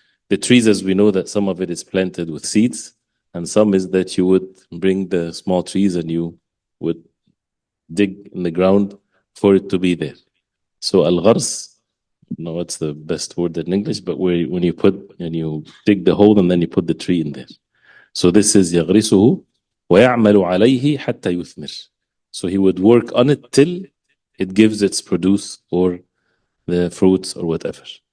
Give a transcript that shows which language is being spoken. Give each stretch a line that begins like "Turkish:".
English: The trees, as we know, that some of it is planted with seeds, and some is that you would bring the small trees and you would dig in the ground for it to be there. So al-ghars, no, what's the best word in English, but when you dig the hole and then you put the tree in there. So this is
Arabic: يغرسه ويعمل عليه حتى يثمر.
English: So he would work on it till it gives its produce, or the fruits, or whatever.